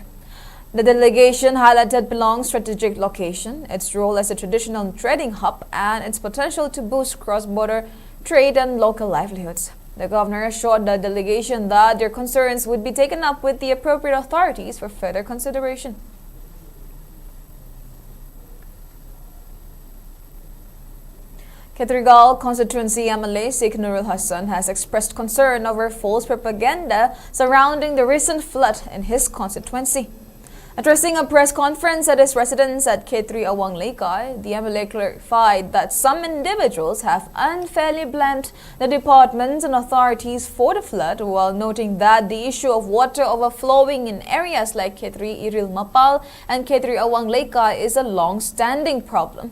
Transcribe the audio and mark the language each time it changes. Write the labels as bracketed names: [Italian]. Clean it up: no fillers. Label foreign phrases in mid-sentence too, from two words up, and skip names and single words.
[English] The delegation highlighted Pilong's strategic location, its role as a traditional trading hub, and its potential to boost cross-border trade and local livelihoods. The governor assured the delegation that their concerns would be taken up with the appropriate authorities for further consideration. Ketrigal constituency MLA Sheikh Nurul Hassan has expressed concern over false propaganda surrounding the recent flood in his constituency. Addressing a press conference at his residence at K3 Awang Lekai, the MLA clarified that some individuals have unfairly blamed the departments and authorities for the flood, while noting that the issue of water overflowing in areas like K3 Iril Mapal and K3 Awang Lekai is a long-standing problem.